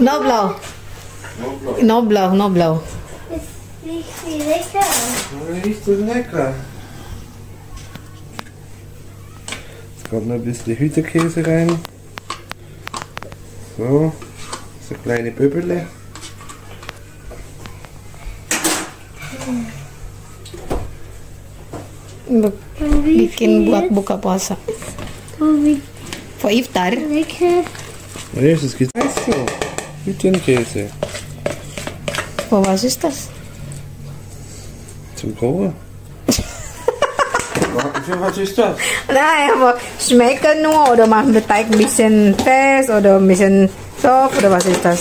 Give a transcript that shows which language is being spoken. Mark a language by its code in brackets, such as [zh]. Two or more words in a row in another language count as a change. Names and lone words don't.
[de] Knoblauch. Knoblauch, Knoblauch. es riecht wie lecker. Das riecht so lecker. Jetzt kommt noch ein bisschen Hütterkäse rein. So, so kleine Böbele. [id] Bikin buat buka puasa. Oh, wie [en] For iftar. [de] lecker. Und erstes geht's so. Hüttenkäse. For was ist das? Zum Kochen. Für was ist das? Nein, aber schmecken nur oder machen den Teig ein bisschen fest oder ein bisschen soft oder was ist das?